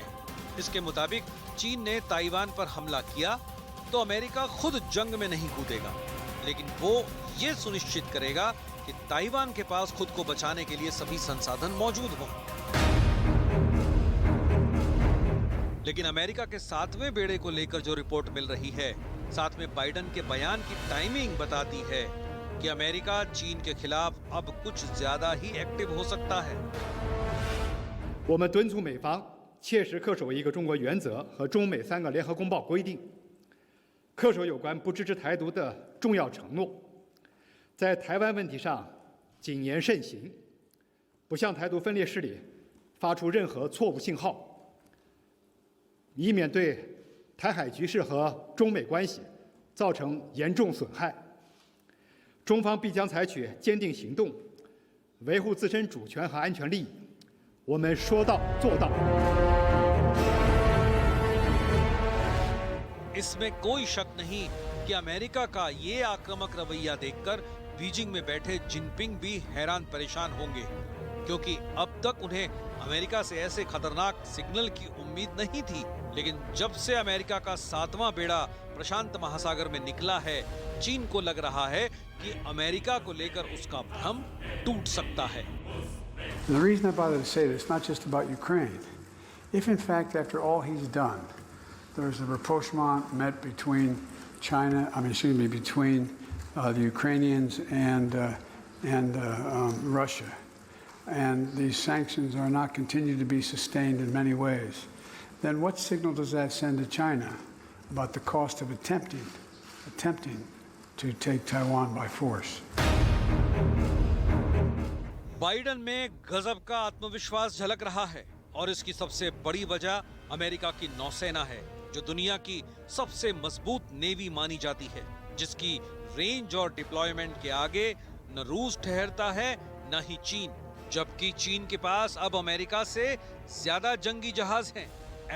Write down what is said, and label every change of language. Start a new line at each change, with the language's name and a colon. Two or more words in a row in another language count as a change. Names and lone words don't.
Hindi: इसके मुताबिक चीन ने ताइवान पर हमला किया तो अमेरिका खुद जंग में नहीं कूदेगा, लेकिन वो ये सुनिश्चित करेगा कि ताइवान के पास खुद को बचाने के लिए सभी संसाधन मौजूद हों। लेकिन अमेरिका के 7वें बेड़े को लेकर जो रिपोर्ट मिल रही है, साथ में बाइडेन के बयान की टाइमिंग बताती है कि अमेरिका चीन के खिलाफ अब कुछ ज्यादा ही एक्टिव हो सकता है।
Chinese: 我们敦促美方切实恪守一个中国原则和中美3个联合公报规定，恪守有关不支持台独的重要承诺，在台湾问题上谨言慎行，不向台独分裂势力发出任何错误信号，以免对台海局势和中美关系造成严重损害。中方必将采取坚定行动，维护自身主权和安全利益。我们说到做到。
Hindi: इसमें कोई शक नहीं कि अमेरिका का ये आक्रामक रवैया देखकर बीजिंग में बैठे जिनपिंग भी हैरान परेशान होंगे, क्योंकि अब तक उन्हें अमेरिका से ऐसे खतरनाक सिग्नल की उम्मीद नहीं थी। लेकिन जब से अमेरिका का 7वां बेड़ा प्रशांत महासागर में निकला है, चीन को लग रहा है कि अमेरिका को लेकर उसका भ्रम टूट सकता है।
English: And the reason I bother to say this, not just about Ukraine. If in fact, after all he's done, there's a rapprochement met between between the Ukrainians and Russia, and these sanctions are not continued to be sustained in many ways, then what signal does that send to China about the cost of attempting to take Taiwan by force?
Hindi: बाइडेन में गजब का आत्मविश्वास झलक रहा है और इसकी सबसे बड़ी वजह अमेरिका की नौसेना है, जो दुनिया की सबसे मजबूत नेवी मानी जाती है, जिसकी रेंज और डिप्लॉयमेंट के आगे न रूस ठहरता है न ही चीन, जबकि चीन के पास अब अमेरिका से ज्यादा जंगी जहाज हैं।